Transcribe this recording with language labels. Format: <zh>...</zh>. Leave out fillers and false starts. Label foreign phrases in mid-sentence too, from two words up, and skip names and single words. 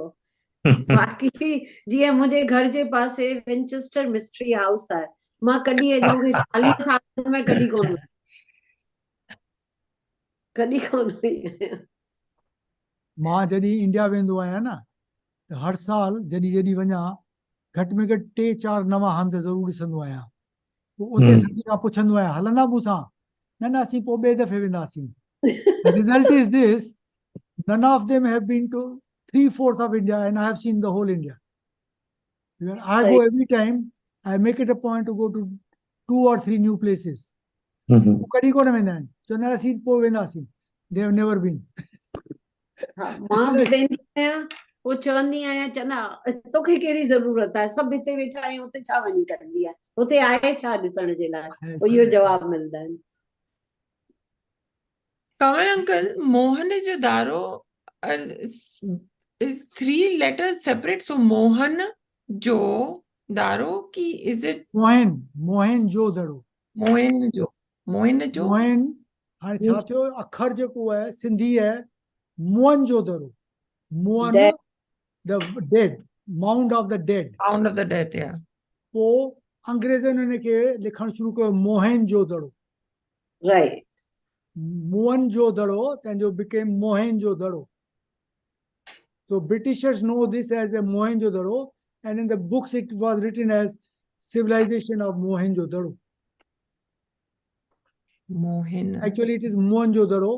<sd>बाक़ी जीअं मुंहिंजे घर जे पासे विंचेस्टर मिस्ट्री हाउस आहे, मां कॾहिं अॼु मूंखे 40 साल में कॾहिं कोन वई आहियां. मां जॾहिं इंडिया वेंदो आहियां न, त हर साल जॾहिं वञा, घटि में घटि 3-4 नवां हंध ज़रूरु ॾिसंदो आहियां. पोइ उते सभिनी खां पुछंदो आहियां, हलंदा मूंसां? न असीं पोइ ॿिए दफ़े वेंदासीं.</sd> <en>The result is this: none of them have been to 3/4 of India, and I have seen the whole India. I go every time. I make it a point to go to 2 or 3 new places.</en> <sd>कॾहिं कोन वेंदा आहिनि, चवंदा असीं पोइ वेंदासीं.</sd> <en>They have never been.</en> <sd>मां बि वेंदी आहियां, पोइ चवंदी आहियां, चवंदा तोखे कहिड़ी ज़रूरत आहे, सभु हिते वेठा आहियूं, हुते छा वञी कंदी आहे, हुते आहे छा ॾिसण जे लाइ? पोइ इहो जवाब मिलंदा आहिनि.</sd> <en>कमल अंकल, मोहनजोदारो is 3 letters separate, so Mohenjo-daro ki is it Mohenjo-daro.</en> <sd>मोहन हाणे छा थियो, अखर जेको आहे सिंधी आहे मोहनजोदड़ो.</sd> <en>मोहन the dead, mound of the dead. Yeah.</en> <sd>पोइ अंग्रेज़नि हिनखे लिखणु शुरू कयो मोहनजोदड़ो.</sd> <en>Right. Mohenjo-daro then you became Mohenjo-daro. So Britishers know this as a Mohenjo-daro, and in the books it was written as civilization of Mohenjo-daro. Actually, it is Mohenjo-daro.</en>